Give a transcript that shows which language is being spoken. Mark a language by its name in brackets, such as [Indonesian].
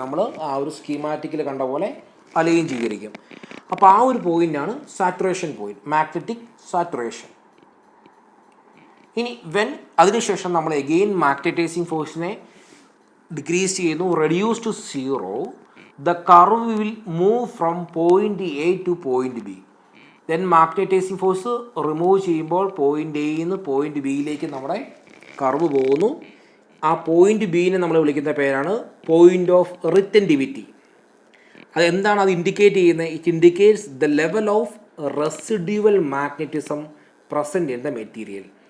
[Malayalam] നമ്മൾ ആ ഒരു സ്കീമാറ്റിക്കിൽ കണ്ട പോലെ അലൈൻ ചെയ്തിരിക്കും. അപ്പോൾ ആ ഒരു പോയിൻ്റാണ് സാച്ചുറേഷൻ പോയിൻറ്റ്, മാഗ്നറ്റിക് സാച്ചുറേഷൻ. ഇനി അതിനുശേഷം നമ്മൾ എഗെയിൻ മാഗ്നറ്റൈസിങ് ഫോഴ്സിനെ ഡിക്രീസ് ചെയ്യുന്നു, reduce to 0. [English] The curve will move from point A to point B. [Malayalam] Then magnetizing force remove ചെയ്യുമ്പോൾ പോയിൻ്റ് എയിൽ നിന്ന് പോയിൻ്റ് ബിയിലേക്ക് നമ്മുടെ കർവ് പോകുന്നു. ആ പോയിൻ്റ് ബിനെ നമ്മൾ വിളിക്കുന്ന പേരാണ് പോയിൻ്റ് ഓഫ് റിറ്റൻറ്റിവിറ്റി. അതെന്താണ് അത് ഇൻഡിക്കേറ്റ് ചെയ്യുന്നത്? [English] It indicates the level of residual magnetism present in the material.